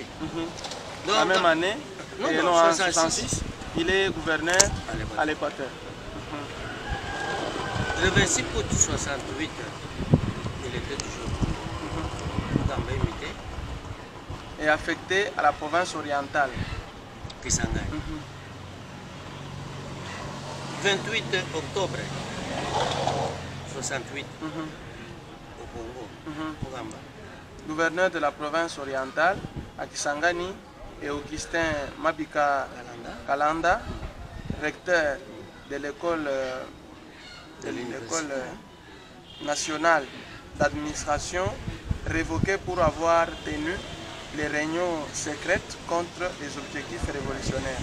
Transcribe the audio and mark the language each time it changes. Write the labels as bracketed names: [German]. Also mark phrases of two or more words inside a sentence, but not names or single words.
[French] Donc, la même année, non, et non, en 66, il est gouverneur à l'Équateur. Le 26 août 68, il était toujours Mukamba imité. Et affecté à la province orientale. Kisangani. 28 octobre 68, au Congo, Mukamba. gouverneur de la province orientale à Kisangani, et Augustin Mabika Kalanda, recteur de l'école nationale d'administration, révoqué pour avoir tenu les réunions secrètes contre les objectifs révolutionnaires.